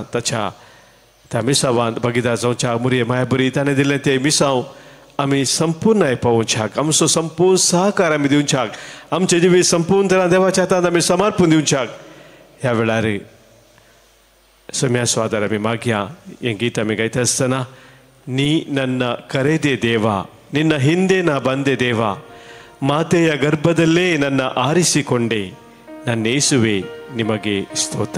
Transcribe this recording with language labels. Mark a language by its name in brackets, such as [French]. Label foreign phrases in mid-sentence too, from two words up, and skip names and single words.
[Konkani] त्या मिसावांत भागीदार जावच्या मोरये माया बरी ताणें दिल्लें तें मिसांव आमी संपूर्ण पावोवच्याक, आमचो संपूर्ण सहकार आमी दिवच्याक, आमचे जिवीत संपूर्ण तरां देवाच्या हातांत आमी समर्पण दिवच्याक ह्या वेळार सोम्याचो आदार आमी मागया. हें गीत आमी गायता आसतना [Kannada] ನೀ ನನ್ನ ಕರೆದೆ ದೇವಾ ನಿನ್ನ ಹಿಂದೆ ನಾ ಬಂದೆ ದೇವಾ ಮಾತೆಯ ಗರ್ಭದಲ್ಲೇ ನನ್ನ ಆರಿಸಿಕೊಂಡೆ ನನ್ನ ಯೇಸುವೆ ನಿಮಗೆ ಸ್ತೋತ್ರ.